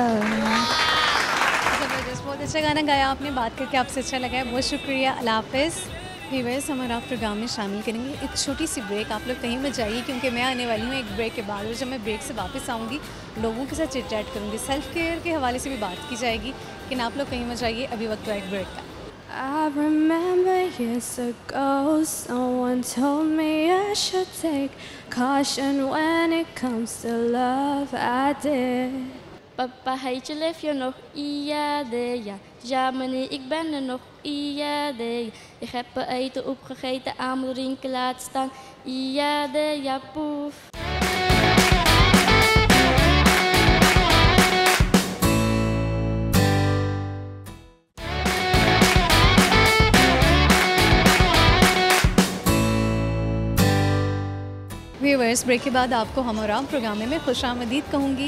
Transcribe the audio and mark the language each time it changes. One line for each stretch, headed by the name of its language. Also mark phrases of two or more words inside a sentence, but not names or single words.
Urdu: زبردست، بہت اچھا گانا گایا آپ نے، بات کر کے آپ سے اچھا لگا ہے، بہت شکریہ، اللہ حافظ. ویورز، ہمارا آپ پروگرام میں شامل کریں گے ایک چھوٹی سی بریک. آپ لوگ کہیں مت جائیے کیونکہ میں آنے والی ہوں ایک بریک کے بعد، اور جب میں بریک سے واپس آؤں گی لوگوں کے ساتھ
English: chit chat
Urdu: کروں گی,
English: self care
Urdu: کے حوالے سے بھی بات کی جائے گی. لیکن آپ لوگ کہیں مت جائیے، ابھی وقت ہوا ایک بریک کا.
English: I remember years ago someone told me I should take caution when it comes to love. I did.
Dutch: Papa, heet je leef je nog? Ja, meneer, ik ben er nog. Ja, ik heb er eten opgegeten, aan mijn drinken laten staan. Ja, poef.
Urdu: ویورز، بریک کے بعد آپ کو ہم اور آپ پروگرام میں خوش آمدید کہوں گی.